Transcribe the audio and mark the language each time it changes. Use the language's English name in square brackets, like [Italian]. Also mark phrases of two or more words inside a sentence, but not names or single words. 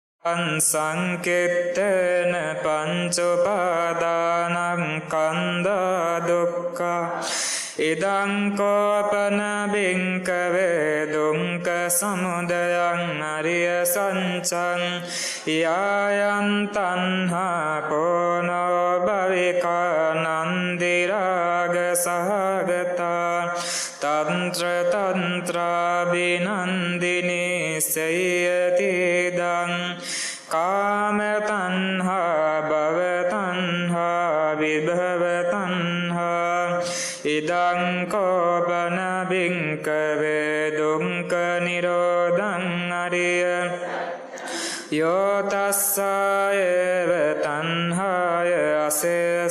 [Pali] සංකෙත්තන පංච උපාදානං කන්දා දුක්ඛා ඉදං කෝපන බින්කවේ දුක්ඛ සමුදයං අරිය සත්‍යං යායන් තණ්හා පොනෝ භවිකා නන්දි රාග සහගතා තන්ත්‍ර තන්ත්‍රාබිනන්දිනී සයති දං කාම තණ්හා භව තණ්හා විභව තණ්හා ඉදං කෝපන බින්කවේ දුක්ඛ නිරෝධං අරිය යෝ තස්සායව තණ්හාය අසේස